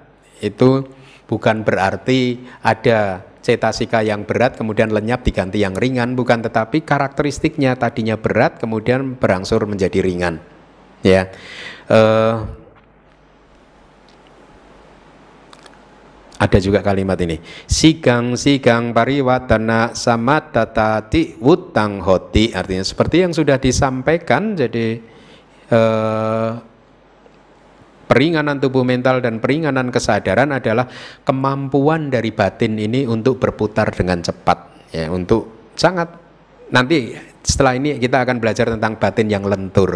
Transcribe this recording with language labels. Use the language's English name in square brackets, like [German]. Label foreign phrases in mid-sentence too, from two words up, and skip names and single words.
[Indonesian] Itu bukan berarti ada cetasika yang berat kemudian lenyap diganti yang ringan, bukan, tetapi karakteristiknya tadinya berat kemudian berangsur menjadi ringan. Ya, ada juga kalimat ini, [Pali] sigang pariwatana samatatati wutang hoti, [Indonesian] artinya seperti yang sudah disampaikan. Jadi peringanan tubuh mental dan peringanan kesadaran adalah kemampuan dari batin ini untuk berputar dengan cepat, ya, untuk sangat. Nanti setelah ini kita akan belajar tentang batin yang lentur.